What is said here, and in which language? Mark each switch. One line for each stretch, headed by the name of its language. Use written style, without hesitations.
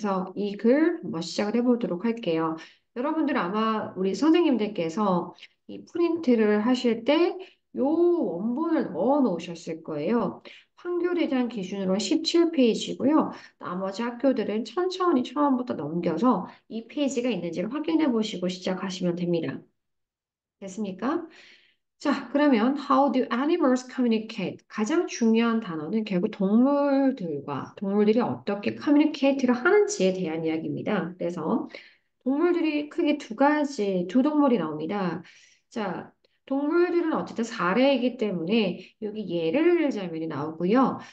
Korean: 그래서 이 글 한번 시작을 해보도록 할게요. 여러분들 아마 우리 선생님들께서 이 프린트를 하실 때 요 원본을 넣어 놓으셨을 거예요. 판교대장 기준으로 17페이지고요. 나머지 학교들은 천천히 처음부터 넘겨서 이 페이지가 있는지를 확인해 보시고 시작하시면 됩니다. 됐습니까? 자, 그러면
English: how do animals communicate?
Korean: 가장 중요한 단어는 결국 동물들이 어떻게 communicate를 하는지에 대한 이야기입니다. 그래서 동물들이 크게 두 동물이 나옵니다. 자, 동물들은 어쨌든 사례이기 때문에 여기 예를 들자면이 나오고요.